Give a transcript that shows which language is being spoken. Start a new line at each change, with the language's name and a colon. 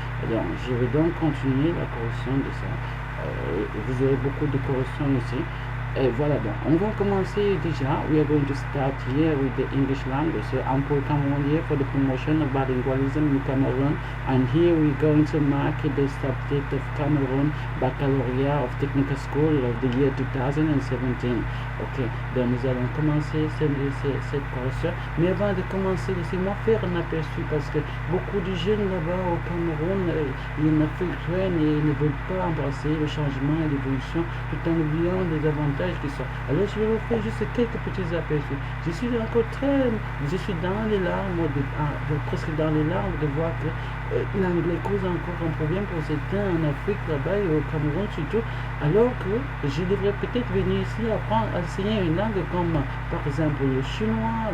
French: Donc, je vais donc continuer la correction de ça. Vous aurez beaucoup de corrections ici. Et voilà, donc on va commencer déjà.
English: We are going to start here with the English language. So I'm for Cameroon here for the promotion of bilingualism in Cameroon, and here we're going to mark the subject of Cameroon Baccalaureate of Technical School of the year 2017.
French: Ok, donc nous allons commencer cette correction. Mais avant de commencer, laissez-moi faire un aperçu parce que beaucoup de jeunes là-bas au Cameroun, ils n'affectent et ne veulent pas embrasser le changement et l'évolution tout en oubliant les avantages qui sont. Alors je vais vous faire juste quelques petits aperçus. Je suis dans les larmes, presque dans les larmes de voir que l'anglais cause encore un problème pour certains en Afrique là-bas et au Cameroun surtout, alors que je devrais peut-être venir ici apprendre à enseigner une langue comme par exemple le chinois.